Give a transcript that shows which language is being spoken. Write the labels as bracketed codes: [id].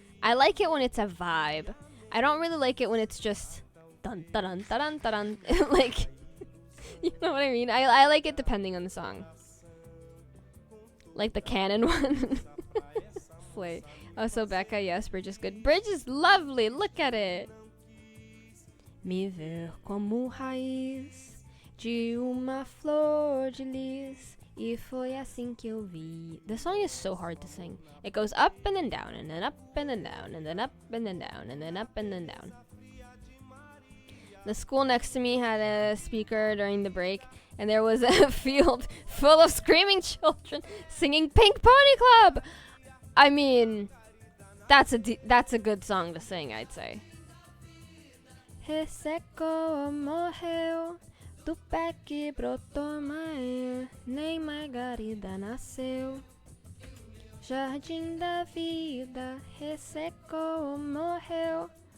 [en] I like it when it's a vibe. I don't really like it when it's just dun dun dun dun dun dun. Like, you know what I mean? I like it depending on the song. Like the canon one. Slay. Oh, so Becca, yes, Bridge is good. Bridge is lovely. Look at it. [pt] Me ver como raiz de uma flor de lis, e foi assim que eu vi. [en] The song is so hard to sing. It goes up and then down, and then up and then down, and then up and then down, and then up and then down. The school next to me had a speaker during the break, and there was a field full of screaming children singing Pink Pony Club. I mean, that's a good song to sing, I'd say. [pt] Resseco morreu, do pé que brotou maior, nem Margarida nasceu. Jardim da vida, ressecou, morreu.